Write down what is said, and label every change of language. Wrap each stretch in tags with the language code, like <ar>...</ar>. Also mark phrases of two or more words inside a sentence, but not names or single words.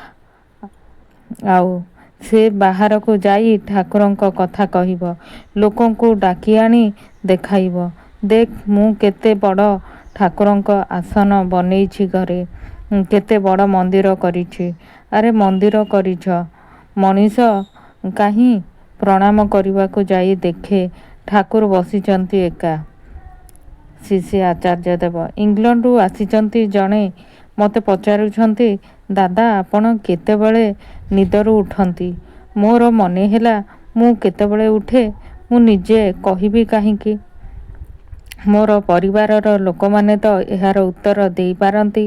<or>ଆଉ ସେ ବାହାର କୁ ଯାଇ ଠାକୁରଙ୍କ କଥା କହିବ, ଲୋକଙ୍କୁ ଡାକି ଆଣି ଦେଖାଇବ। ଦେଖ ମୁଁ କେତେ ବଡ଼ ଠାକୁରଙ୍କ ଆସନ ବନେଇଛି ଘରେ, କେତେ ବଡ଼ ମନ୍ଦିର କରିଛି। ଅରେ ମନ୍ଦିର କରିଛ ମନୀଷ କାହିଁ ପ୍ରଣାମ କରିବାକୁ ଯାଇ ଦେଖେ ଠାକୁର ବସିଛନ୍ତି ଏକା। ଶ୍ରୀ ଶ୍ରୀ ଆଚାର୍ଯ୍ୟ ଦେବ ଇଂଲଣ୍ଡ ଆସିଛନ୍ତି ଜଣେ ମତେ ପଚାରୁଛନ୍ତି ଦାଦା ଆପଣ କେତେବେଳେ ନିଦରୁ ଉଠନ୍ତି। ମୋର ମନେ ହେଲା ମୁଁ କେତେବେଳେ ଉଠେ ମୁଁ ନିଜେ କହିବି କାହିଁକି। ମୋର ପରିବାରର ଲୋକ ମାନେ ତ ଏହାର ଉତ୍ତର ଦେଇ ପାରନ୍ତି।</or>